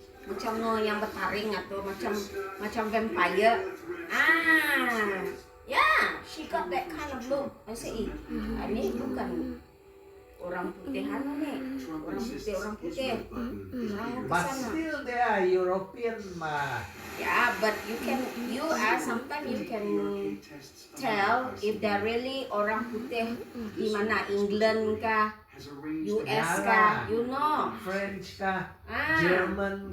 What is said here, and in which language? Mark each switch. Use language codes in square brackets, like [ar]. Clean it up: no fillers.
[ms] Macam yang bertaring atau macam vampire. [en] Yeah, she got that kind of look. [ms] I say, ini bukan orang putih ni, orang putih. [en] But still they are European ma. Yeah, but sometimes you can tell if they're really orang putih di mana, England kah, US kah, you know. French kah, German kah.